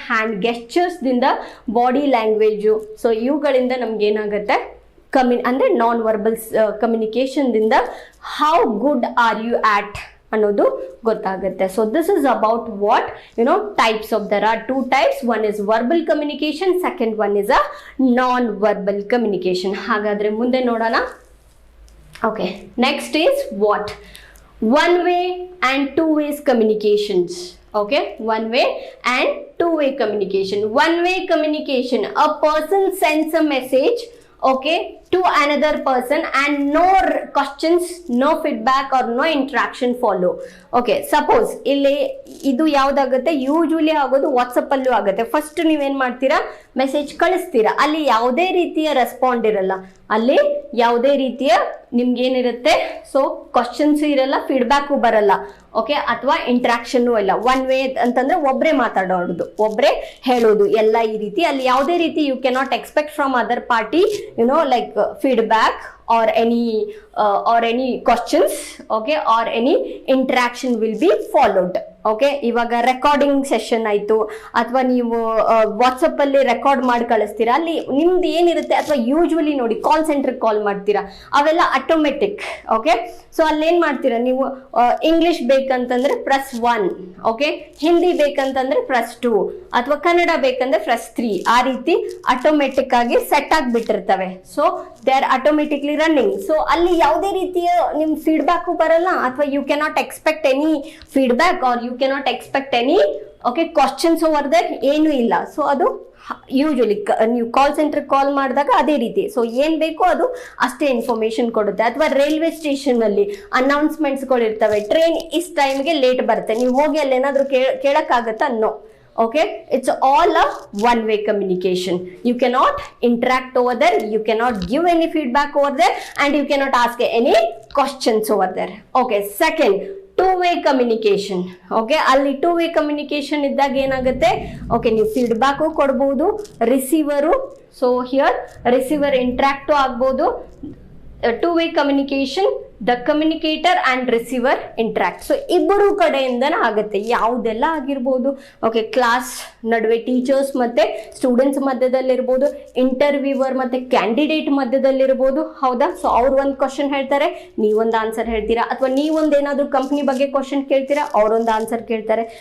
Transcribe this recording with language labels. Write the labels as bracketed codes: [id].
[kn] Hand ಗೆಸ್ಚರ್ಸ್ದಿಂದ, body language, so ಇವುಗಳಿಂದ ನಮ್ಗೇನಾಗುತ್ತೆ? [en] ಅಂದರೆ non verbal ಕಮ್ಯುನಿಕೇಶನ್ದಿಂದ how good are you at [kn] ಅನ್ನೋದು ಗೊತ್ತಾಗುತ್ತೆ. [en] So this is about what types of there are 2 types. One is verbal communication, second one is a non-verbal communication. [kn] ಹಾಗಾದ್ರೆ ಮುಂದೆ ನೋಡೋಣ. [en] Okay, next is what? One way and two ways communications. Okay, one way and two way communication. One way communication, a person sends a message, okay, to another person and no questions, no feedback or no interaction follow. [kn] Okay, suppose ಇಲ್ಲಿ ಇದು ಯಾವ್ದಾಗುತ್ತೆ, usually ಆಗೋದು WhatsApp ಅಲ್ಲೂ ಆಗುತ್ತೆ. First ನೀವೇನ್ ಮಾಡ್ತೀರಾ, message ಕಳಿಸ್ತೀರಾ, ಅಲ್ಲಿ ಯಾವುದೇ ರೀತಿಯ ರೆಸ್ಪಾಂಡ್ ಇರಲ್ಲ, ಅಲ್ಲಿ ಯಾವುದೇ ರೀತಿಯ ನಿಮ್ಗೇನಿರುತ್ತೆ, ಸೊ ಕ್ವಶನ್ಸ್ ಇರಲ್ಲ, ಫೀಡ್ಬ್ಯಾಕು ಬರಲ್ಲ, ಓಕೆ, ಅಥವಾ ಇಂಟ್ರಾಕ್ಷನ್ ಇಲ್ಲ. ಒನ್ ವೇ ಅಂತಂದ್ರೆ ಒಬ್ರೇ ಮಾತಾಡೋದು, ಒಬ್ರೇ ಹೇಳೋದು ಎಲ್ಲ ಈ ರೀತಿ. ಅಲ್ಲಿ ಯಾವುದೇ ರೀತಿ [en] You cannot expect from other party like feedback or any questions, okay, or any interaction will be followed. [kn] Okay, ಇವಾಗ ರೆಕಾರ್ಡಿಂಗ್ ಸೆಷನ್ ಆಯ್ತು, ಅಥವಾ ನೀವು ವಾಟ್ಸಪ್ ಅಲ್ಲಿ ರೆಕಾರ್ಡ್ ಮಾಡಿ ಕಳಿಸ್ತೀರಾ, ಅಲ್ಲಿ ನಿಮ್ದು ಏನಿರುತ್ತೆ, ಅಥವಾ ಯೂಶುವಲಿ ನೋಡಿ ಕಾಲ್ ಸೆಂಟರ್ ಕಾಲ್ ಮಾಡ್ತೀರಾ, ಅವೆಲ್ಲ ಆಟೋಮೆಟಿಕ್. ಓಕೆ, ಸೊ ಅಲ್ಲೇನ್ ಮಾಡ್ತೀರಾ ನೀವು, ಇಂಗ್ಲಿಷ್ ಬೇಕಂತಂದ್ರೆ +1, ಓಕೆ, ಹಿಂದಿ ಬೇಕಂತಂದ್ರೆ +2, ಅಥವಾ ಕನ್ನಡ ಬೇಕಂದ್ರೆ +3, ಆ ರೀತಿ ಆಟೋಮೆಟಿಕ್ ಆಗಿ set ಆಗಿಬಿಟ್ಟಿರ್ತವೆ. [en] So they are automatically running. [kn] So ಅಲ್ಲಿ ಯಾವುದೇ ರೀತಿಯ ನಿಮ್ ಫೀಡ್ಬ್ಯಾಕು ಬರಲ್ಲ, ಅಥವಾ [en] you cannot expect any feedback or you cannot expect any questions over that, [kn] ಏನು ಇಲ್ಲ. ಸೊ ಅದು ಯೂಶುವಲಿ ನೀವು ಕಾಲ್ ಸೆಂಟರ್ ಕಾಲ್ ಮಾಡಿದಾಗ ಅದೇ ರೀತಿ. ಸೊ ಏನ್ ಬೇಕೋ ಅದು ಅಷ್ಟೇ ಇನ್ಫಾರ್ಮೇಶನ್ ಕೊಡುತ್ತೆ. ಅಥವಾ ರೈಲ್ವೆ ಸ್ಟೇಷನ್ ಅಲ್ಲಿ ಅನೌನ್ಸ್ಮೆಂಟ್ಸ್ಗಳು ಇರ್ತವೆ, ಟ್ರೈನ್ ಇಸ್ ಟೈಮ್ಗೆ ಲೇಟ್ ಬರುತ್ತೆ, ನೀವು ಹೋಗಿ ಅಲ್ಲಿ ಏನಾದ್ರು ಕೇಳಕ್ಕಾಗತ್ತಾ? [en] No. Okay, it's all a one-way communication. You cannot interact over there, you cannot give any feedback over there, and you cannot ask any questions over there. Okay, second, two-way communication. [kn] Okay, ಅಲ್ಲಿ two-way communication ಇದ್ದಾಗ ಏನಾಗುತ್ತೆ, okay, ನೀವು feedback ಕೊಡ್ಬೋದು, receiver, so here receiver ಇಂಟ್ರಾಕ್ಟು ಆಗ್ಬೋದು. [en] two-way communication, the communicator and receiver interact. [kn] So ಇಬ್ಬರು ಕಡೆಯಿಂದನೇ ಆಗುತ್ತೆ, ಯಾವುದೆಲ್ಲ ಆಗಿರ್ಬೋದು. ಓಕೆ, ಕ್ಲಾಸ್ ನಡುವೆ ಟೀಚರ್ಸ್ ಮತ್ತೆ ಸ್ಟೂಡೆಂಟ್ಸ್ ಮಧ್ಯದಲ್ಲಿರ್ಬೋದು, ಇಂಟರ್ವ್ಯೂವರ್ ಮತ್ತೆ ಕ್ಯಾಂಡಿಡೇಟ್ ಮಧ್ಯದಲ್ಲಿರ್ಬೋದು, ಹೌದಾ? ಸೊ ಅವ್ರು ಒಂದು ಕ್ವಶನ್ ಹೇಳ್ತಾರೆ, ನೀವೊಂದು ಆನ್ಸರ್ ಹೇಳ್ತೀರಾ, ಅಥವಾ ನೀವೊಂದು ಏನಾದ್ರು ಕಂಪ್ನಿ ಬಗ್ಗೆ ಕ್ವಶನ್ ಕೇಳ್ತೀರಾ, ಅವರೊಂದು ಆನ್ಸರ್ ಕೇಳ್ತಾರೆ.